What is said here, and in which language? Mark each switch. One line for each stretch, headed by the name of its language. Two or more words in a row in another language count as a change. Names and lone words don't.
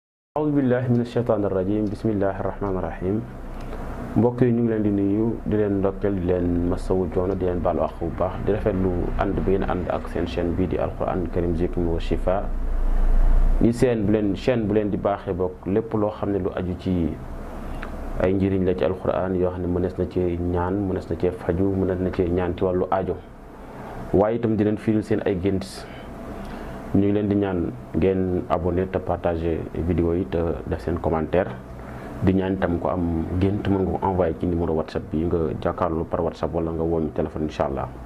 Arabic: أعوذ بالله من الشيطان الرجيم بسم الله الرحمن الرحيم
Wolof: mbokk yi ñu ngi leen di nuyu di leen ndokkeel di leen masawu joono di leen baalu àq bu baax di rafetlu ànd bi ngeen ànd ak seen chaîne bii di Alquran Karim Zikr wa Shifa di seen bu leen chaîne bu leen di baaxee bokk lépp loo xam ne lu aju ci ay njëriñ la ci Alquran yoo xam ne mënees na cee ñaan mënees na cee faju mënees na cee ñaan ci wàllu aajo waaye itam di leen firil seen ay gént ñu ngi leen di ñaan ngeen abonné te partagé vidéo yi te def seen commentaire di ñaan itam ko am gént mën nga ko envoyé ci numéro whatsapp bi nga jàkkaarloo par whatsapp wala nga wooñu téléphone
Arabic: إن شاء الله.